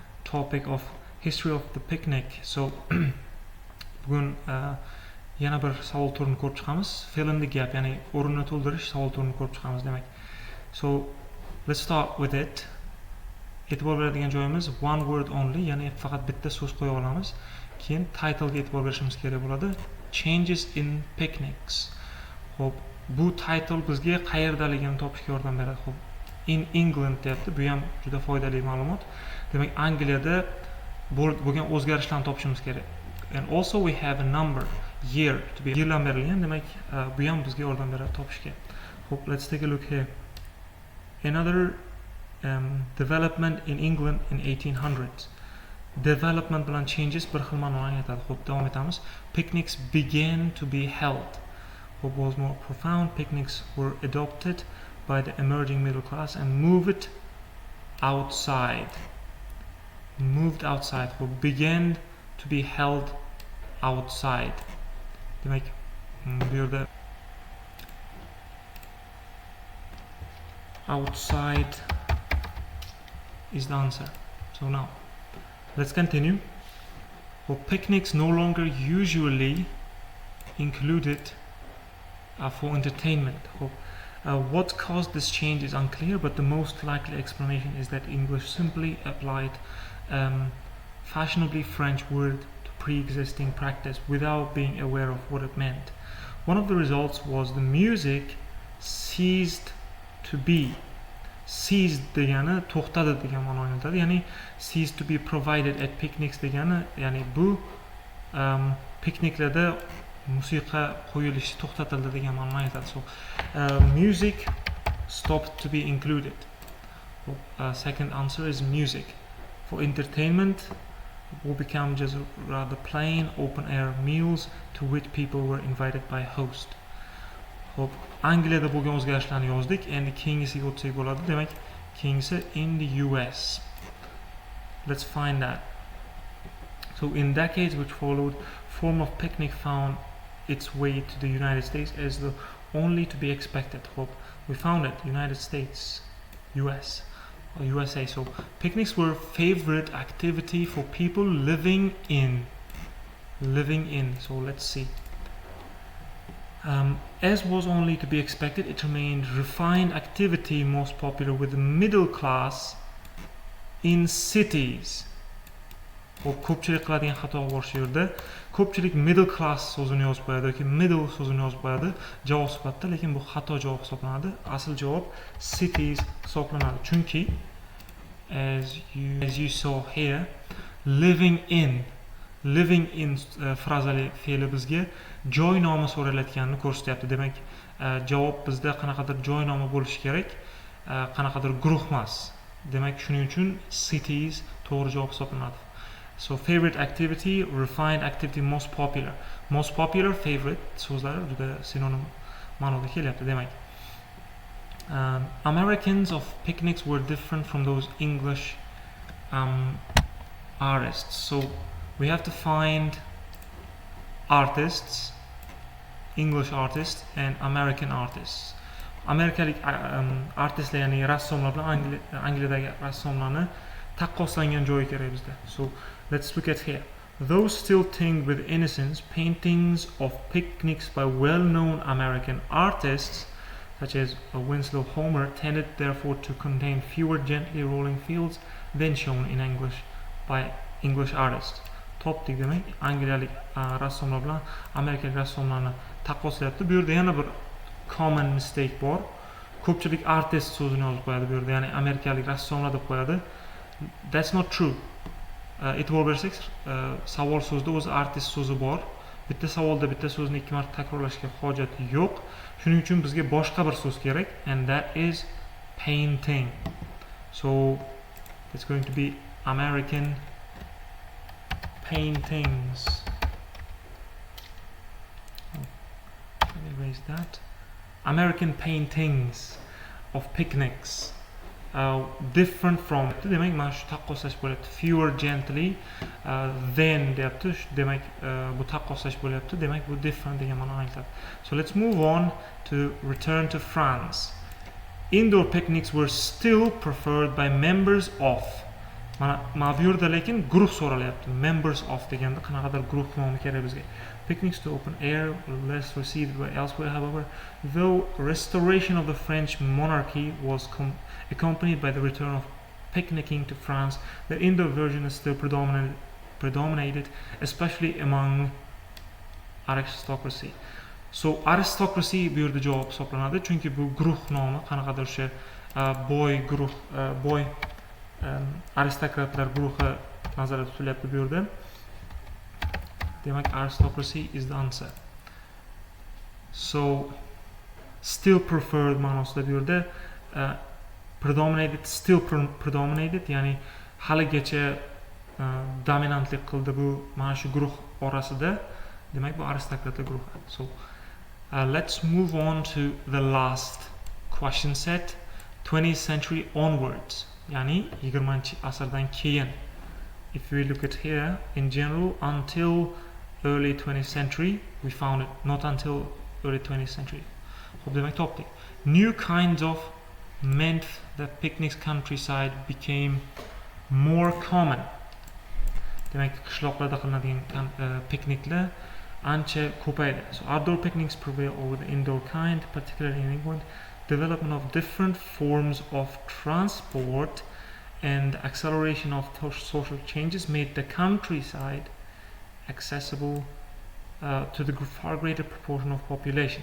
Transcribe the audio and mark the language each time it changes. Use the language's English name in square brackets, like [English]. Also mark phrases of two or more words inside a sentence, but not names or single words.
[English] topic of history of the picnic. [Uzbek] So bugun yana bir savol turini ko'rib chiqamiz. [English] Fill in the gap, [Uzbek] ya'ni o'rinni to'ldirish savol turini ko'rib chiqamiz demak. [English] So let's start with it. [Uzbek] E'tibor beradigan joyimiz [English] one word only, [Uzbek] ya'ni faqat bitta so'z qo'ya olamiz. Keyin title ga e'tibor berishimiz kerak bo'ladi. [English] Changes in picnics. [Uzbek] Xo'p, bu title bizga qayerdaligini topishga yordam beradi. Xo'p, in England deyapti. Bu ham juda foydali ma'lumot. Demak, Angliyada bo'lgan o'zgarishlarni topishimiz kerak. [English] And also we have a number, year to be [Uzbek] yildan berilgan. Demak, bu ham bizga yordam beradi topishga. Xo'p, [English] let's take a look here. Another development in England in 1800s. [Uzbek] Development bilan changes bir xil ma'noni anglatadi. Xo'p, davom etamiz. [English] Picnics began to be held. What was more profound, picnics were adopted by the emerging middle class and moved outside. Moved outside. What began to be held outside. [Uzbek] Demek bu yerda [English] outside is the answer. So now let's continue. Well, picnics no longer usually included for entertainment. What caused this change is unclear, but the most likely explanation is that English simply applied fashionably French word to pre-existing practice without being aware of what it meant. One of the results was the music ceased to be. [Uzbek] Ceased degani to'xtadi degan ma'noni anglatadi. Ya'ni [English] ceased to be provided at picnics [Uzbek] degani, ya'ni bu pikniklarda musiqa qo'yilishi to'xtatildi degan ma'noni anglatadi. [English] So music stopped to be included. Second answer is music. For entertainment will become just rather plain open air meals to which people were invited by host. [Uzbek] Hop, Angliyada bo'lgan o'zgarishlarni yozdik. Endi keyingisiga o'tsak bo'ladi. Demak, keyingisi [English] in the US. Let's find that. So in decades which followed, form of picnic found its way to the United States as the only to be expected. Hop, we found it, United States, US. USA. So picnics were favorite activity for people living in. So let's see. As was only to be expected, it remained refined activity most popular with the middle class in cities. [Uzbek] Ko'pchilik qiladigan xato bor shu yerda. Ko'pchilik [English] middle class [Uzbek] so'zini yozib qo'yadi yoki middle so'zini yozib qo'yadi javob sifatida, lekin bu xato javob hisoblanadi. Asl javob cities hisoblanadi. Chunki [English] as you saw here, living in [Uzbek] frazali fe'li bizga joy nomi so'ralayotganini ko'rsatyapti. Demak, javob bizda qanaqadir joy nomi bo'lishi kerak, qanaqadir guruh emas. Demak, shuning uchun cities to'g'ri javob hisoblanadi. [English] So favorite activity, refined activity, most popular. Most popular, [Uzbek] favorite so'zlari juda sinonim ma'noda kelyapti. Demak, [English] Americans of picnics were different from those English artists. So we have to find artists, English artists and American artists. [Uzbek] Amerikalik artistlar, ya'ni rassomlar bilan Angliyadagi rassomlarni taqqoslangan joyi kerak bizda. [English] So let's look at here. Those still tinged with innocence, paintings of picnics by well-known American artists such as Winslow Homer tended therefore to contain fewer gently rolling fields than shown in English by English artists. [Uzbek] Topdik demak, Angliyalik rassomlar bilan Amerikalik rassomlarni taqqoslayapti. Bu yerda yana bir [English] common mistake [Uzbek] bor. Ko'pchilik artist so'zini yozib qo'yadi bu yerda, ya'ni Amerikalik rassomlar deb qo'yadi. [English] That's not true. [Uzbek] E'tibor bersak, savol so'zida o'zi artist so'zi bor. Bitta savolda bitta so'zni ikki marta takrorlashga hojat yo'q. Shuning uchun bizga boshqa bir so'z kerak, [English] and that is painting. So it's going to be American paintings. Let me erase that. American paintings of picnics. Different from, [Uzbek] demak mana shu taqqoslash bo'lyapti. [English] Fewer gently than deyapti. [Uzbek] Demak bu taqqoslash bo'lyapti. Demak bu different degan ma'noni anglatadi. [English] So let's move on to return to France. Indoor picnics were still preferred by members of [Uzbek] mana bu yerda lekin guruh so'ralyapti. Members of deganda qanaqadir guruh nomi kerak bizga. [English] Picnics to open air were less received by elsewhere. However, though restoration of the French monarchy was accompanied by the return of picnicking to France, the indoor version is still predominated, especially among aristocracy. [Uzbek] So aristocracy bu yerda javob hisoblanadi, chunki bu guruh nomi qanaqadir o'sha boy guruh, boy aristokratlar guruhi nazarda tutilyapti bu yerda. Demak, [English] aristocracy is the answer. So still preferred [Uzbek] ma'nosida bu yerda [English] predominated, still predominated, [Uzbek] ya'ni haligacha dominantlik qildi bu mana shu guruh orasida. Demak, bu aristokratlar guruhi. [English] So let's move on to the last question set. 20th century onwards, [Uzbek] ya'ni 20-asrdan keyin. [English] If we look at here, in general, until early 20th century, we found it, not until early 20th century. [Uzbek] Xo'p, demak topdik. [English] New kinds of meant that picnics countryside became more common. [Uzbek] Demak, qishloqlarda qilinadigan pikniklar ancha ko'paydi. [English] So outdoor picnics prevail over the indoor kind, particularly in England. Development of different forms of transport and the acceleration of social changes made the countryside accessible to the far greater proportion of population.